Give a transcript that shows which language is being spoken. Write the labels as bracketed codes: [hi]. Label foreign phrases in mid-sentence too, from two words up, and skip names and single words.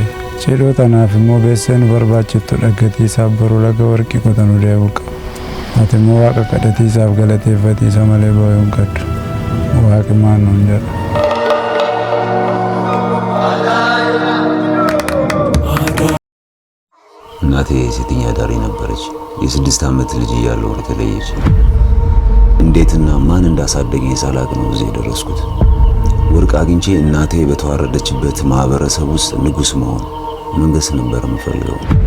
[om] Cidhoo tanaaf immoo beessee nu barbaachiftu dhaggatiisaaf boruu laga warqii qotanuu deebi'u qaba. Ati immoo waaqa kadhatiisaaf galateeffatiisa malee boo'uu hin qabdu. Waaqi maal nuun jedha. [am] እናቴ ሴተኛ አዳሪ ነበረች። የ6 ዓመት ልጅ እያለሁ ተለየች። እንዴትና ማን እንዳሳደገኝ ሳላቅ ነው እዚህ የደረስኩት። ወርቅ አግኝቼ እናቴ በተዋረደችበት ማህበረሰብ ውስጥ ንጉስ መሆን መንገስ ነበር የምፈልገው።